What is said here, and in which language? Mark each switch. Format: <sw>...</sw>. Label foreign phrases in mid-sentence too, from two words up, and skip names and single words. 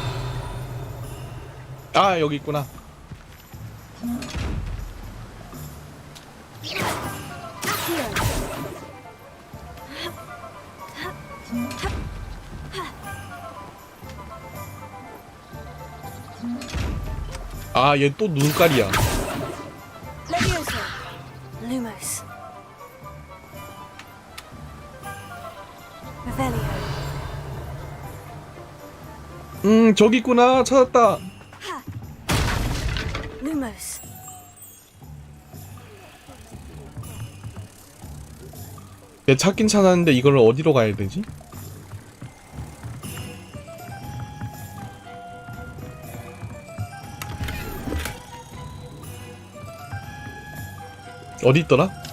<ko>아, 여기 있구나. 아, 얘 또 눈깔이야. Levioso. Lumos. Revelio. 저기 있구나. 찾았다. Lumos. 얘 찾긴 찾았는데 이걸 어디로 가야 되지? 어디 있더라?</ko>